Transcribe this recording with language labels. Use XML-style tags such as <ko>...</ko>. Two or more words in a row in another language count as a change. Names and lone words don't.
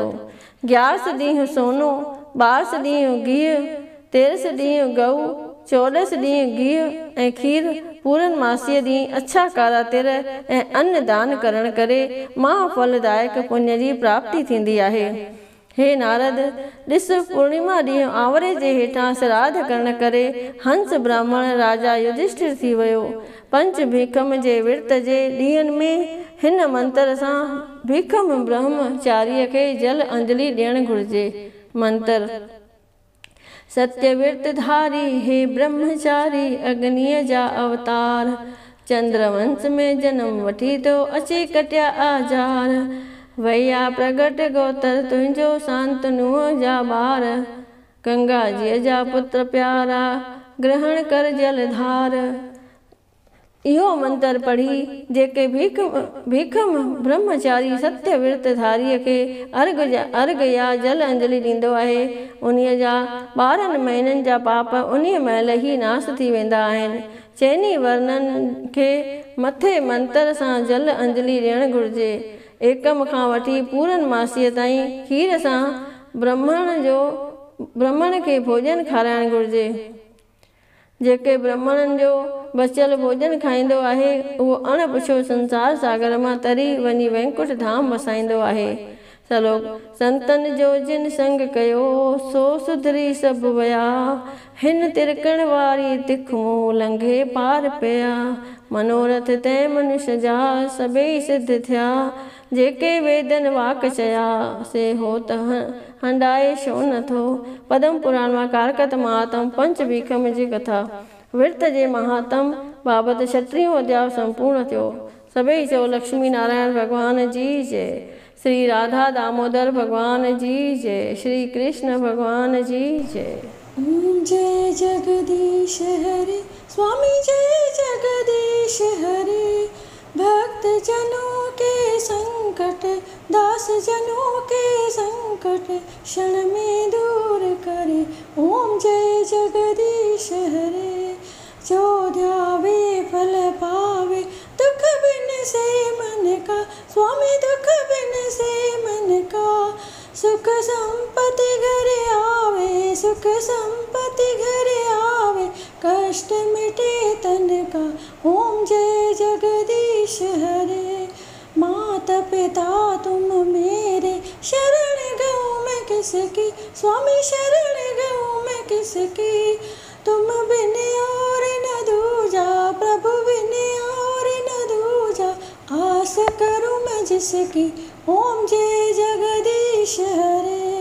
<sd>11 ॾींहं सोनो, 12 ॾींहं गिहु, 13 ॾींहं गऊ, 14 ॾींहं गिहु ऐं खीर, पूरनमासीअ ॾींहुं अछा कारा तिर ऐं अन्न दान करण करे महाफलदायक पुण्य जी प्राप्ति थींदी आहे। हे नारद, ॾिस, पूर्णिमा ॾींहुं आवरे जे हेठां श्राद्ध करण करे हंस ब्राह्मण राजा युधिष्ठिर थी वियो। 5 भीखम जे विर्त जे ॾींहंनि में हिन मंत्र सां भीखम ब्रह्मचारीअ खे जल अंजलि ॾियणु घुरिजे। मंत्र। सत्य विर्त धारी हे ब्रह्मचारी अग्नीअ जा अवतार, चंद्रवंश में जन्म वठी तो अची कटिया आजार। वैया प्रगट गोतर तुंहिंजो शांतनुअ जा ॿार, गंगा जीअ जा पुत्र प्यारा ग्रहण कर जलधार। इहो मंत्र पढ़ी जेके भीखम ब्रह्मचारी सत्य विर्त धारीअ खे अर्घ या जल अंजलि ॾींदो आहे उन्हीअ जा 12 महीननि जा पाप उन्हीअ महिल ई नाश थी वेंदा आहिनि। चइनी वर्णनि खे मथे मंत्र सां जल अंजलि ॾियणु घुरिजे। एकम खां वठी पूरनमासीअ ताईं खीर सां ब्राह्मण खे भोॼन खाराइणु घुरिजे। जेके ब्राह्मणनि जो बचियल भोॼन खाईंदो आहे उहो अणपुछो संसार सागर मां तरी वञी वैकुंठ धाम वसाईंदो आहे। सलोक संतन जो जिन संग कयो सो सुधरी सब वया हिन तिरकण वारी तिख मुँह लंघे पार पिया मनोरथ तै मनुष्य जा सभई सिद्ध थिया जेके वेदन वाक चया से हो त हंडाए शो नथो। पद्म पुराण मां कारकत महात्म पंच भीखम जी कथा विर्त जे महात्म बाबति 36 अध्याय संपूर्ण थियो। सभई चओ लक्ष्मी नारायण भगवान जी जय, श्री राधा दामोदर भगवान जी जय, श्री कृष्ण भगवान जी जय।</sd> <hi>जय जगदीश हरे स्वामी जय जगदीश हरे। भक्त जनों के संकट दास जनों के संकट क्षण में दूर करे ओम जय जगदीश हरे। जो ध्यावे फल पावे दुख बिन से मन का स्वामी दुख बिन से मन का सुख संपत्ति घर आवे सुख संपत्ति घर आवे कष्ट मिटे तन का ओम जय जगदीश हरे। माता पिता तुम मेरे शरण गऊँ मैं किसकी स्वामी शरण गऊँ मैं किसकी तुम बिन और न दूजा प्रभु बिन और न दूजा आस करूँ मैं जिसकी ओम जय जगदीश हरे।</hi>